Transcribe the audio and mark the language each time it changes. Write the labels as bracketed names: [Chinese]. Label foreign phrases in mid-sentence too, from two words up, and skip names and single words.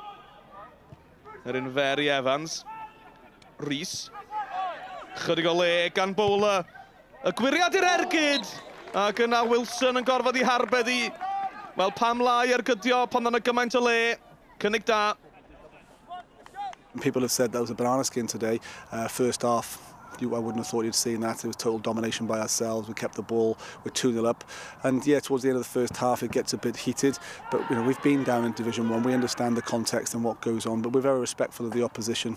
[Welsh] Yr un fer i Evans. Rhys. Chydig o le gan bowler. Y gwiriad i'r ergyd. Ac yna Wilson yn gorfod i harbed i. Wel, pam lai ar gydio pan yna gymaint o le. Cynnig da. [English] People have said that was a banana skin today. First half, I wouldn't have thought you'd seen that. It was total domination by ourselves. We kept the ball. We're 2-0 up. And yeah, towards the end of the first half, it gets a bit heated. But you know, we've been down in Division 1. We understand the context and what goes on. But we're very respectful of the opposition.